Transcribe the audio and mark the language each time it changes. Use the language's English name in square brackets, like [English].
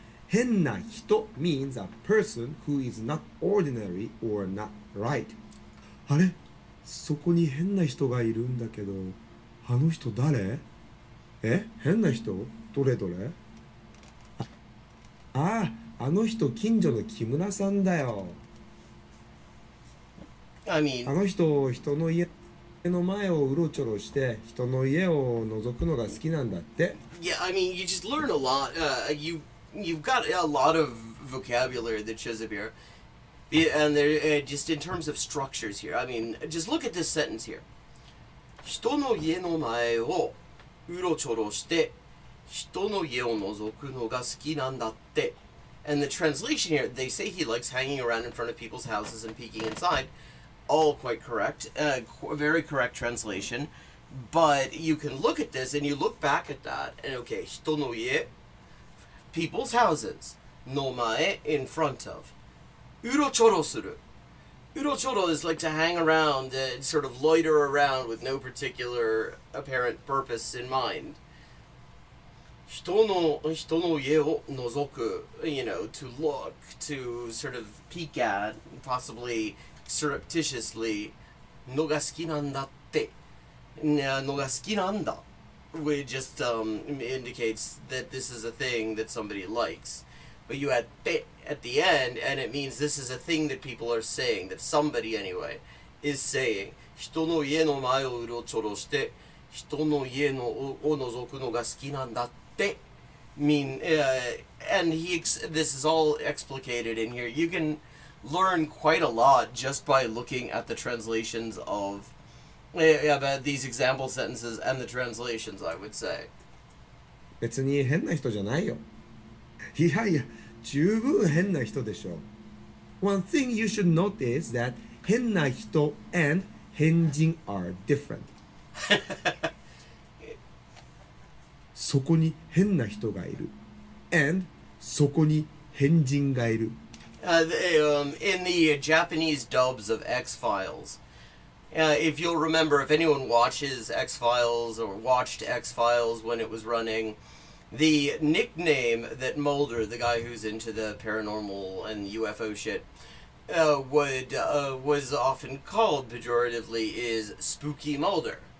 [English] 変な人 means a person who is not ordinary or not right. [Japanese] あれ、そこに変な人がいるんだけど、あの人誰？え、変な人？どれどれ？ああの人近所の木村さんだよ。 [English] I mean, [Japanese] あの人、人の家の前をうろちょろして人の家を覗くのが好きなんだって。 [English] yeah, I mean, you just learn a lot. You've got a lot of vocabulary that shows up here, and they're just in terms of structures here. I mean, just look at this sentence here. [Japanese] 人の家の前をうろちょろして人の家を覗くのが好きなんだって. [English] And the translation here, they say he likes hanging around in front of people's houses and peeking inside. All quite correct. Very correct translation. But you can look at this and you look back at that and okay, 人の家, people's houses. の前, in front of. [Japanese] うろちょろする. [English] Urochoro is like to hang around and sort of loiter around with no particular apparent purpose in mind. [Japanese] 人の家を覗く, [English] you know, to look, to sort of peek at, possibly surreptitiously, [Japanese] のが好きなんだって. のが好きなんだ, [English] which just indicates that this is a thing that somebody likes. But you add te at the end, and it means this is a thing that people are saying, that somebody anyway is saying. [Japanese] 人の家の前をうろちょろして、人の家のを覗くのが好きなんだって. [English] Mean, and this is all explicated in here. You can learn quite a lot just by looking at the translations of about these example sentences and the translations, I would say. [Japanese] 別に変な人じゃないよ。いやいや、十分変な人でしょ。 [English] One thing you should note is that 変な人 and 変人 are different. [Japanese] そこに変な人がいる and そこに変人がいる。 [English] In the Japanese dubs of X-Files, if you'll remember, if anyone watches X-Files or watched X-Files when it was running, the nickname that Mulder, the guy who's into the paranormal and UFO shit, was often called pejoratively is Spooky Mulder.